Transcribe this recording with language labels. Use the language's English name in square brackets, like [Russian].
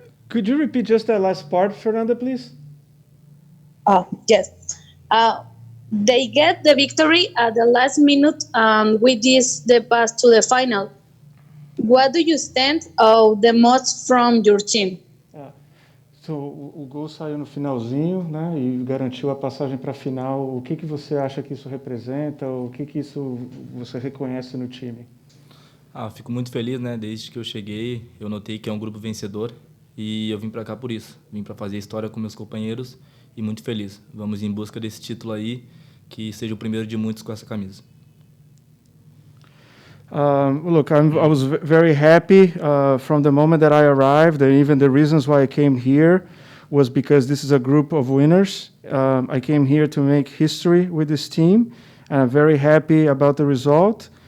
[English] Could you repeat just that last part, Fernanda, please? Yes. they get the victory at the last minute, with this the pass to the final. What do you stand out the most from your team? [Portuguese] So, o gol saiu no finalzinho, né, e garantiu a passagem para a final. O que você acha que isso representa? O que isso você reconhece no time? Fico muito feliz, né? Desde que eu cheguei, eu notei que é um grupo vencedor e eu vim para cá por isso. Vim para fazer história com meus companheiros e muito feliz. Vamos em busca desse título aí, que seja o primeiro de muitos com essa camisa. [English] Look, I was very happy from the moment that I arrived, and even the reasons why I came here was because this is a group of winners. I came here to make history with this team, and I'm very happy about the result.